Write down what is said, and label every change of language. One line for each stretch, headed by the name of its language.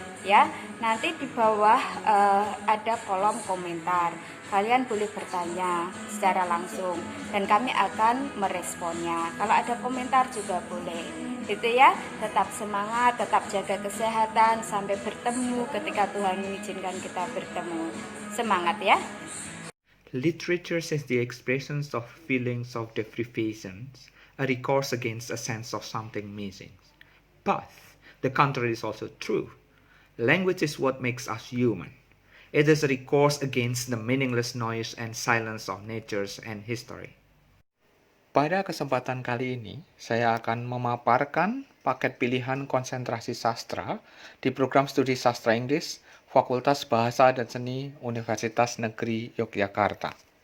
Indonesian: Ya, nanti di bawah ada kolom komentar. Kalian boleh bertanya secara langsung dan kami akan meresponnya. Kalau ada komentar juga boleh. Itu ya, tetap semangat, tetap jaga kesehatan, sampai bertemu ketika Tuhan mengizinkan kita bertemu. Semangat ya.
English: Literature is the expressions of feelings of deprivation, a recourse against a sense of something missing. But the contrary is also true. Language is what makes us human. It is a recourse against the meaningless noise and silence of nature and history.
Indonesian: Pada kesempatan kali ini, saya akan memaparkan paket pilihan konsentrasi sastra di program studi sastra Inggris Fakultas Bahasa dan Seni Universitas Negeri Yogyakarta.